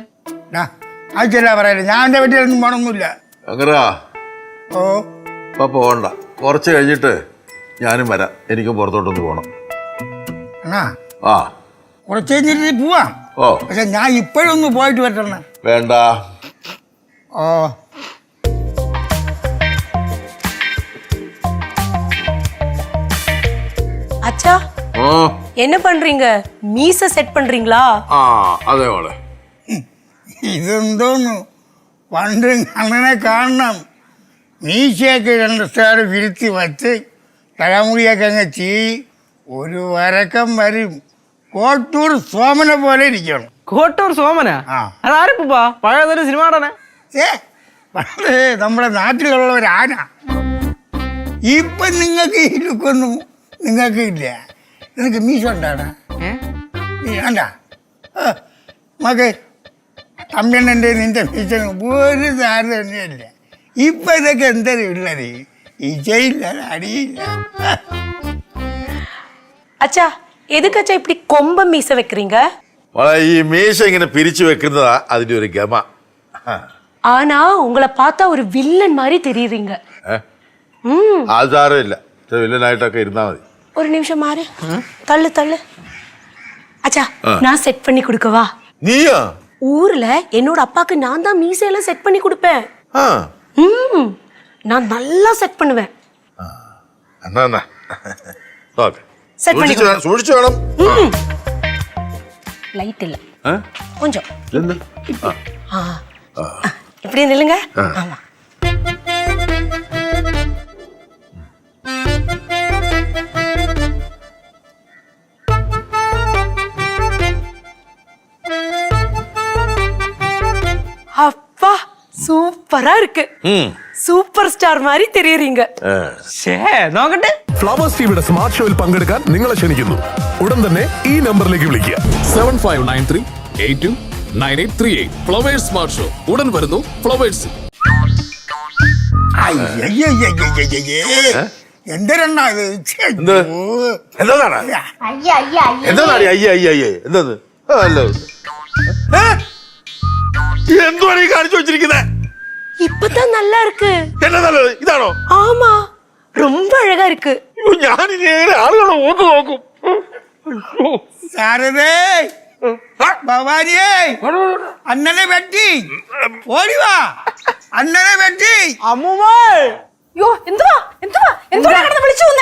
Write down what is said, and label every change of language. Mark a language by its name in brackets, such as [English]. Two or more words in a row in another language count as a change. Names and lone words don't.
[Malayalam] ആവശ്യമില്ല പറയല്ലേ, ഞാൻ എന്റെ വീട്ടിലൊന്നും പോണൊന്നുമില്ല. പോകണ്ട, കുറച്ച് കഴിഞ്ഞിട്ട് ഞാനും വരാം, എനിക്കും പുറത്തോട്ടൊന്ന് പോണം. കുറച്ച് കഴിഞ്ഞിട്ട് പോവാം. പക്ഷെ ഞാൻ ഇപ്പോഴൊന്ന് പോയിട്ട് വരട്ടെ. വേണ്ട. [Tamil] அச்சா, என்ன பண்றீங்க? மீச செட் பண்றீங்களா? அதே போல. [Malayalam] ഇതെന്തോന്നു പണ്ട് അങ്ങനെ കാണണം. മീശയൊക്കെ 2 സ്റ്റാർ വിരുത്തി വച്ച് തലമുടിയൊക്കെ അങ്ങ് ചെയ്, ഒരു വരക്കം വരും. കോട്ടൂർ സോമനെ പോലെ ഇരിക്കണം. കോട്ടൂർ സോമന? അതാരപ്പൂപ്പാ? പഴയതൊരു സിനിമ നടനെ. പണ്ട് നമ്മുടെ നാട്ടിലുള്ള ഒരു ആന. ഇപ്പൊ നിങ്ങൾക്ക് ഈ ലുക്കൊന്നും നിങ്ങൾക്ക് ഇല്ല. നിനക്ക് മീശ ഉണ്ടാണ് വേണ്ട മകെ. തമ്മിണ്ണൻ്റെ നിന്റെ മീശ ഒരു സാരം തന്നെയല്ല. ഇപ്പൊ ഇതൊക്കെ എന്തായാലും ഉള്ളത്, ഇച്ചയില്ല, അടിയില്ല. [Tamil] அச்சா, எதுக்கு அச்சா இப்படி கொம்ப மீச வைக்கிறீங்க? [Malayalam] ഈ മീശ ഇങ്ങനെ പിരിച്ചു വെക്കുന്നതാ അതിന്റെ ഒരു ഗമ. [Tamil] ஆனா உங்களை பார்த்தா ஒரு வில்லன் மாதிரி தெரியுறீங்க. [Malayalam] ആധാരമില്ല, വില്ലനായിട്ടൊക്കെ ഇരുന്നാ മതി. [Tamil] ஒரு நிமிஷம் மாறு, தள்ளு தள்ளு. அச்சா, நான் செட் பண்ணி கொடுக்கவா? நீயா? ஊர்ல என்னோட அப்பாக்கு நான் தான் மீசையெல்லாம் செட் பண்ணி கொடுப்பேன். நான் நல்லா செட் பண்ணுவேன். செட் பண்ணி சூழ்ச்சி வேணும். லைட் இல்ல, கொஞ்சம் இப்படி நில்லுங்க. ஆமா. அப்பா சூப்பரா இருக்கு. சூப்பர் ஸ்டார் மாதிரி தெரியறீங்க. [Malayalam] നോക്കട്ടെ. ഫ്ലവേഴ്സ് ടിവിയുടെ സ്മാർട്ട് ഷോയിൽ പങ്കെടുക്കാൻ നിങ്ങളെ ക്ഷണിക്കുന്നു. ഉടൻ തന്നെ ഈ നമ്പറിലേക്ക് വിളിക്കുക. 7593829838. ഫ്ലവേഴ്സ് സ്മാർട്ട് ഷോ ഉടൻ വരുന്നു ഫ്ലവേഴ്സ്. എന്തിനാ എന്തുവാണ് ഈ കാണിച്ചു വെച്ചിരിക്കുന്നത്? [Tamil] இப்பதான் நல்லா இருக்கு. என்ன நல்லது? இதானோ? ஆமா, ரொம்ப அழகா இருக்கு. [Malayalam] ഞാൻ ഇനി ആളുകളെ ഓർത്ത് നോക്കും. സാരദേ, ഭവാനിയേ, അണ്ണനെ വെട്ടി ഓടിവാ. അണ്ണനെ വെട്ടി. അമ്മൂമ്മേ, യോ എന്തുവാ എന്തുവാ എന്തുവാ കിടന്ന് വിളിച്ചു വന്നേ?